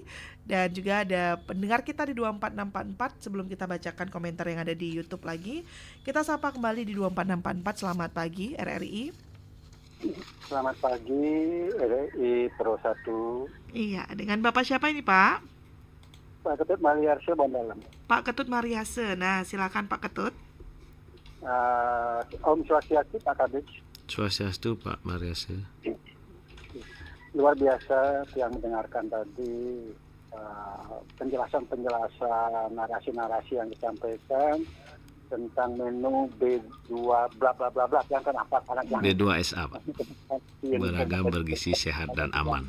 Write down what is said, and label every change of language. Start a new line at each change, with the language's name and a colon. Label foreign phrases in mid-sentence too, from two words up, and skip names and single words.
Indonesian: Dan juga ada pendengar kita di 24644. Sebelum kita bacakan komentar yang ada di YouTube lagi, kita sapa kembali di 24644. Selamat pagi RRI. Selamat pagi RRI Pro 1. Iya, dengan Bapak siapa ini Pak? Pak Ketut Mariase Bondalam. Pak Ketut Mariase. Nah, silakan Pak Ketut.
Balinese: Om Swastiastu
Indonesian: Pak Kabit. Swastiastu Pak Mariase. Luar biasa yang mendengarkan tadi penjelasan-penjelasan, narasi-narasi yang disampaikan tentang menu B2 bla bla bla bla yang kenapa karena B2SA Pak. Beragam, bergizi, sehat dan aman.